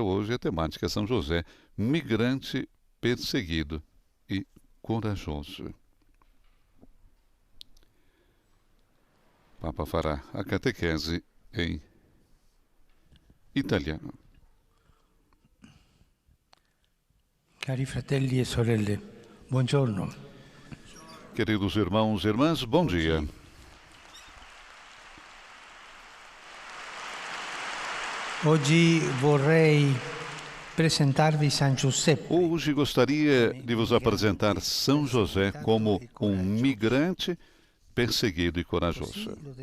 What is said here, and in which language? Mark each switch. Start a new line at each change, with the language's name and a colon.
Portuguese: Hoje a temática é São José, migrante, perseguido e corajoso. O Papa fará a catequese em italiano.
Italian: Cari fratelli e sorelle, buongiorno.
Portuguese: Queridos irmãos e irmãs, bom dia.
Italian: Oggi vorrei presentarvi San Giuseppe.
Portuguese: Hoje gostaria de vos apresentar São José como um migrante, perseguido e corajoso.